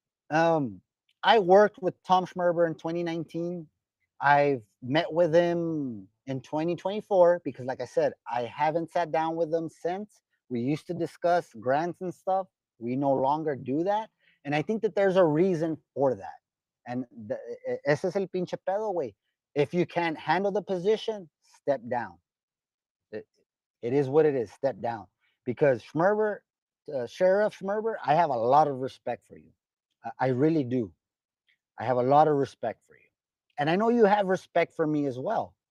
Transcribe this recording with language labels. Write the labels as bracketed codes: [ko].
[en] Um, I worked with Tom Schmerber in 2019. I've met with him in 2024 because, like I said, I haven't sat down with him since. We used to discuss grants and stuff. We no longer do that. And I think that there's a reason for that. [es] And ese es el pinche pedo, güey. [en] If you can't handle the position, step down. It, it is what it is. Step down. Because Schmerber, Sheriff Schmerber, I have a lot of respect for you. I really do. I have a lot of respect for you. And I know you have respect for me as well.